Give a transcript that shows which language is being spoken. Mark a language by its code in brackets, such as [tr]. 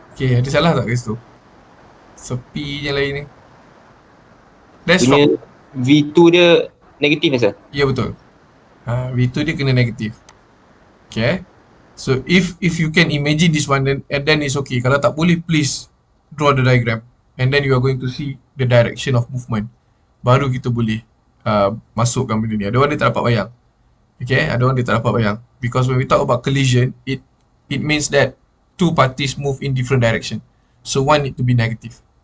[ms] Okay, ada salah tak kat situ? Sepi je lain ni. [en] That's [ms] Punya [en] wrong. [ms] V2 dia negatif sir. Ya, betul. V2 dia kena negatif. Okay. [en] So if you can imagine this one, then it's okay. [ms] Kalau tak boleh, [en] please draw the diagram. And then you are going to see the direction of movement. [ms] Baru kita boleh masukkan benda ni. Ada orang dia tak dapat bayang. Okay, ada orang dia tak dapat bayang. [en] Because when we talk about collision, it means that two parties move in different direction. So one need to be negative.